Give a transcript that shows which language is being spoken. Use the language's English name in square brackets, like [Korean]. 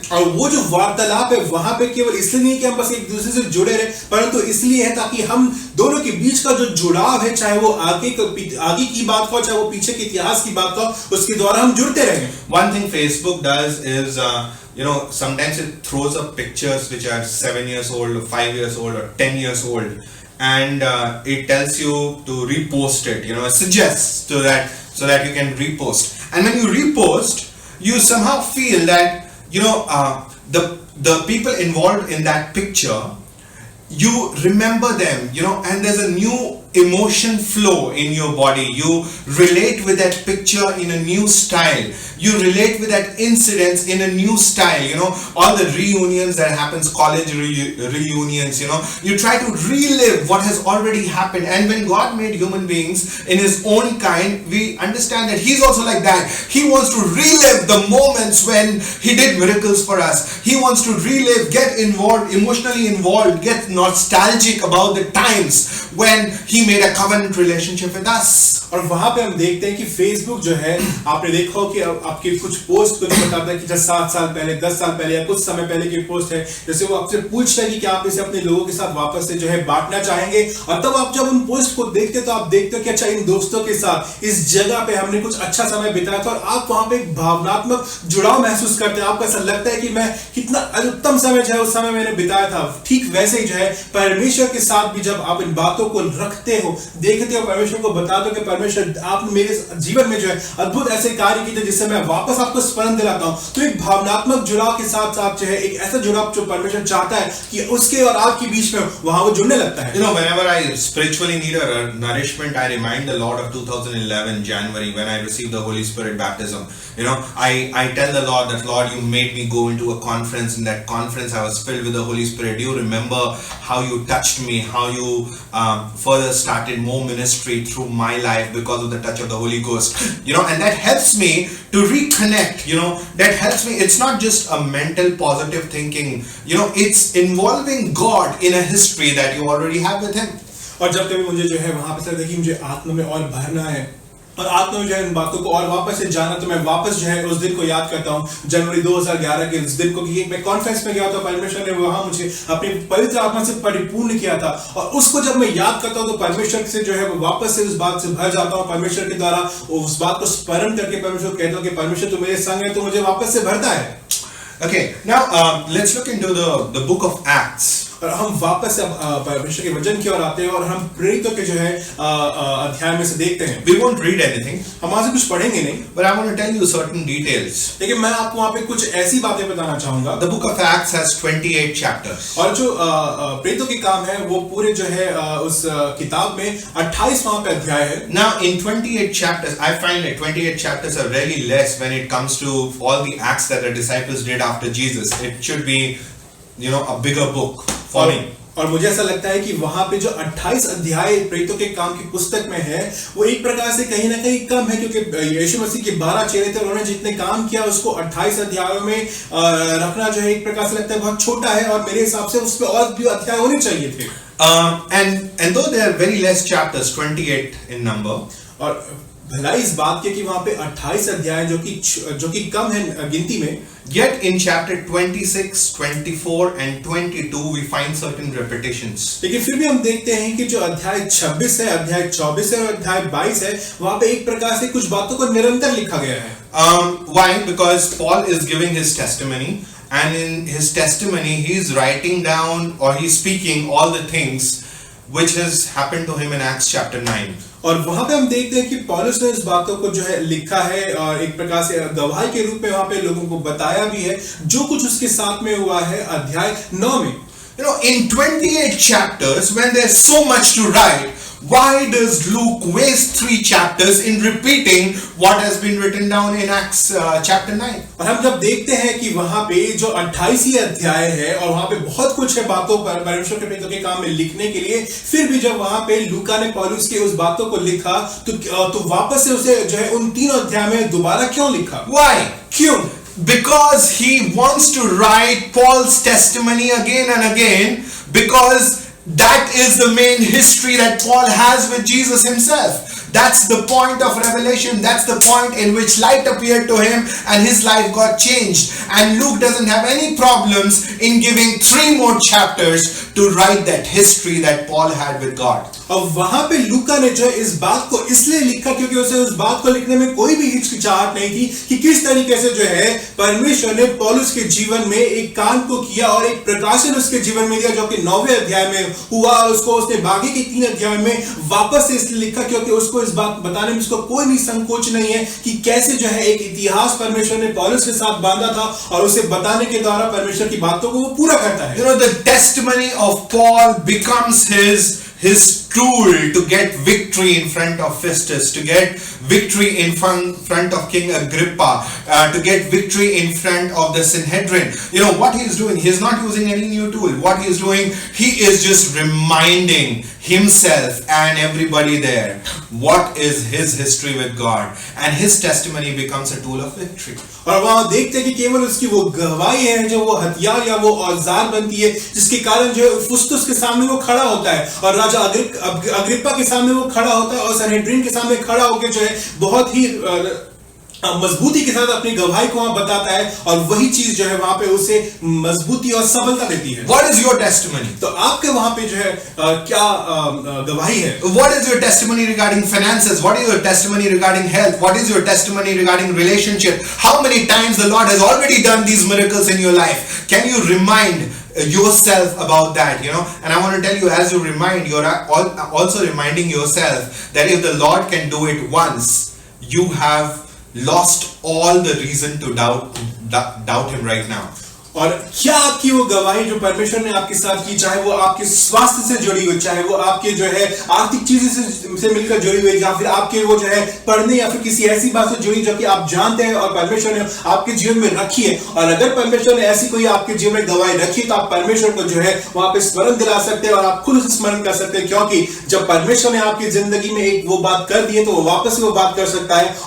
[Hindi] और वो जो वार्तालाप है वहां पे केवल इसलिए नहीं कि हम बस एक दूसरे से जुड़े रहे, परंतु इसलिए है ताकि हम दोनों के बीच का जो जुड़ाव है, चाहे वो आगे की बात हो, चाहे वो पीछे के इतिहास की बात हो, उसके द्वारा हम जुड़ते रहें। [English] One thing Facebook does is you know, sometimes it throws up pictures which are 7 years old or 5 years old or 10 years old, and it tells you to repost it. You know, it suggests so that you can repost. And when you repost, you somehow feel that, you know, the people involved in that picture, you remember them, you know, and there's a new emotion flow in your body. You relate with that picture in a new style. You relate with that incidents in a new style. You know, all the reunions that happens, college reunions, you know, you try to relive what has already happened. And when God made human beings in his own kind, we understand that he's also like that. He wants to relive the moments when he did miracles for us. He wants to relive, get involved, emotionally involved, get nostalgic about the times when he made a covenant relationship with us. [Hindi] और वहां पे हम देखते हैं कि Facebook जो है, आपने देखा हो कि आपके कुछ पोस्ट को बताता है कि जैसे 7 साल पहले, 10 साल पहले या कुछ समय पहले की पोस्ट है, जैसे वो आपसे पूछता है कि क्या आप इसे अपने लोगों के साथ वापस से जो है बांटना चाहेंगे। और तब आप जब उन पोस्ट को देखते तो आप देखते हो कि अच्छा, इन दोस्तों के साथ इस जगह पे हमने कुछ अच्छा समय बिताया था, और आप वहां पे एक भावनात्मक जुड़ाव महसूस करते हैं। आपको ऐसा लगता है कि मैं कितना उत्तम समय जो है उस समय मैंने बिताया था। ठीक वैसे ही जो है परमेश्वर के साथ भी जब आप इन बातों को रखते हो, देखते हो, परमेश्वर को बताते हो कि परमेश्वर आपने मेरे जीवन में जो है अद्भुत ऐसे कार्य किए जिससे मैं वापस आपको स्मरण दिलाता हूं, तो एक भावनात्मक जुड़ाव के साथ साथ जो है एक ऐसा जुड़ाव जो परमेश्वर चाहता है कि उसके और आपके बीच में वहां वो जुड़ने लगता है। [English] You know, whenever I spiritually need a nourishment, I remind the Lord of 2011 January when I received the Holy Spirit baptism. You know, I tell the Lord that, Lord, you made me go into a conference. In that conference, I was filled with the Holy Spirit. You remember how you touched me, how you further started more ministry through my life because of the touch of the Holy Ghost. You know, and that helps me to reconnect. You know, that helps me. It's not just a mental positive thinking. You know, it's involving God in a history that you already have with Him. [Hindi] और जब कभी मुझे जो है वहां पे लगता है कि मुझे आत्मा में और भरना है, और आत्मा में जो है इन बातों को और वापस से जाना, तो मैं वापस जो है उस दिन को याद करता हूँ, जनवरी 2011 के उस दिन को, कि मैं कॉन्फ्रेंस में गया था, परमेश्वर ने वहां मुझे अपनी पवित्र आत्मा से परिपूर्ण किया था। और उसको जब मैं याद करता हूँ तो परमेश्वर से जो है वो वापस से उस बात से भर जाता हूँ। परमेश्वर के द्वारा उस बात को स्मरण करके परमेश्वर को कहता हूँ कि परमेश्वर तू मेरे संग है, तो मुझे वापस से भरता है। [English] Okay, now let's look into the book of Acts. [Hindi] और हम वापस से परमेश्वर के वचन की ओर आते हैं और हम प्रेरितों के जो है अध्याय में से देखते हैं। [English] We won't read anything, [Hindi] हम वहां से कुछ पढ़ेंगे नहीं, [English] but I want to tell you certain details. [Hindi] लेकिन मैं आपको वहां पे कुछ ऐसी बातें बताना चाहूंगा। [English] The book of Acts has 28 chapters. [Hindi] और जो प्रेरितों के काम है वो पूरे जो है उस किताब में 28 वहां पे अध्याय है। [English] Now in 28 chapters, I find that 28 chapters are really less when it comes to all the acts that the disciples did after Jesus. It should be, you know, a bigger book for me. [Hindi] और मुझे ऐसा लगता है कि वहां पे जो 28 अध्याय प्रेरितों के काम की पुस्तक में है वो एक प्रकार से कहीं ना कहीं कम है, क्योंकि यीशु मसीह के 12 चेले थे, उन्होंने जितने काम किया उसको 28 अध्यायों में रखना जो है एक प्रकार से लगता है बहुत छोटा है, और मेरे हिसाब से उसमें और भी अध्याय होने चाहिए थे। [English] And though there are very less chapters, 28 in number, [Hindi] और भलाई इस बात की कि वहां पे 28 अध्याय जो कि कम है गिनती में, [English] yet in chapter 26, 24 and 22 we find certain repetitions. [Hindi] लेकिन फिर भी हम देखते हैं कि जो अध्याय 26 है, अध्याय 24 है और अध्याय 22 है, वहां पे एक प्रकार से कुछ बातों को निरंतर लिखा गया है। [English] Why? Because Paul is giving his testimony, and in his testimony he is writing down or he's speaking all the things which has happened to him in Acts chapter 9. [Hindi] और वहां पे हम देखते हैं कि पौलुस ने इस बातों को जो है लिखा है और एक प्रकार से गवाही के रूप में वहां पे लोगों को बताया भी है जो कुछ उसके साथ में हुआ है अध्याय 9 में। [English] You know, in 28 chapters, when there's so much to write, why does Luke waste 3 chapters in repeating what has been written down in Acts chapter 9? [Hindi] और हम जब देखते हैं कि वहां पे जो 28 ही अध्याय है और वहां पे बहुत कुछ है बातों पर परमेश्वर के प्रेरितों के काम में लिखने के लिए, फिर भी जब वहां पे लूका ने पौलुस की उस बातों को लिखा तो वापस से उसे जो है उन 3 अध्याय में दोबारा क्यों लिखा? [English] Why? [Hindi] क्यों? [English] Because he wants to write Paul's testimony again and again, because that is the main history that Paul has with Jesus himself. That's the point of revelation. That's the point in which light appeared to him and his life got changed. And Luke doesn't have any problems in giving 3 more chapters to write that history that Paul had with God. [Hindi] और वहां पे लूका ने जो इस बात को इसलिए लिखा क्योंकि उसे उस बात को लिखने में कोई भी हिचकिचाहट नहीं थी कि किस तरीके से जो है परमेश्वर ने पौलुस के जीवन में एक काम को किया और एक प्रकाशन उसके जीवन में दिया जो कि 9वें अध्याय में हुआ। उसको उसने बाकी के 3 अध्याय में वापस से इसलिए लिखा क्योंकि उसको इस बात बताने में उसको कोई भी संकोच नहीं है कि कैसे जो है एक इतिहास परमेश्वर ने पौलुस के साथ बांधा था और उसे बताने के द्वारा परमेश्वर की बातों को वो पूरा करता है। [English] You know, the testimony of Paul becomes his tool to get victory in front of Festus, to get victory in front of King Agrippa, to get victory in front of the Sanhedrin. You know what he is doing? He is not using any new tool. What he is doing, he is just reminding himself and everybody there what is his history with God, and his testimony becomes a tool of victory. [Hindi] और वहां देखते हैं कि केवल उसकी वो गवाही है जो वो हथियार या वो औजार बनती है जिसके कारण जो है फुस्तुस के सामने वो खड़ा होता है और राजा अग्रिप्पा के सामने वो खड़ा होता है और सनहेड्रिन के सामने खड़ा होकर जो है बहुत ही मजबूती के साथ अपनी गवाही को वहां बताता है और वही चीज जो है वहां पे उसे मजबूती और सबलता देती है। [English] What is your testimony? [Hindi] तो आपके वहां पे जो है क्या गवाही है? [English] What is your testimony regarding finances? What is your testimony regarding health? What is your testimony regarding relationship? How many times the Lord has already done these miracles in your life? Can you remind yourself about that, you know? And I want to tell you, as you remind, you're also reminding yourself that if the Lord can do it once, you have lost all the reason to doubt him right now. [Hindi] और क्या आपकी वो गवाही जो परमेश्वर ने आपके साथ की, चाहे वो आपके स्वास्थ्य से जुड़ी हो, चाहे वो आपके जो है आर्थिक चीजों से मिलकर जुड़ी हुई, या फिर आपके वो जो है पढ़ने या फिर किसी ऐसी बात से जुड़ी जो कि आप जानते हैं और परमेश्वर ने आपके जीवन में रखी है, और अगर परमेश्वर ने ऐसी कोई आपके जीवन में गवाही रखी तो आप परमेश्वर को जो है वहां पे स्मरण दिला सकते हैं और आप खुद उसे स्मरण कर सकते हैं, क्योंकि जब परमेश्वर ने आपकी जिंदगी में एक वो बात कर दी है तो वो वापस वो बात कर सकता है।